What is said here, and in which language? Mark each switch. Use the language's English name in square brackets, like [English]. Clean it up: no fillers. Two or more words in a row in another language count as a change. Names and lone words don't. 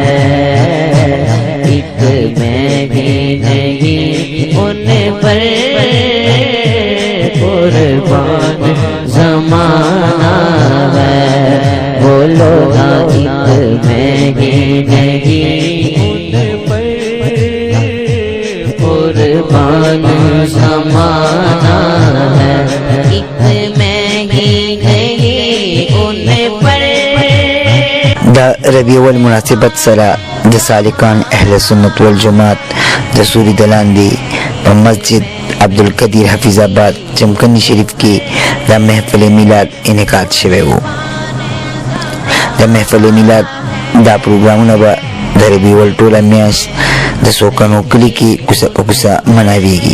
[Urdu] ایک میں ہی نہیں ان پر قربان زمانہ ہے، بولو نا ایک میں ہی نہیں ان پر قربان زمانہ ہے، ایک میں ہی نہیں ان پر۔ [Pashto] دا ربیع اول مناسبت سره د سالکان اهل سنت والجماعت د سوری دلان دی په مسجد عبدالقدیر حفیظ آباد چمکنی شریف کی دا محفل میلاد انعقاد شوی وو۔ دا محفل میلاد دا پروګرامونه به د ربیع اول ټوله میاشت د سوکنو کلي کې کوڅه په کوڅه مناویږي۔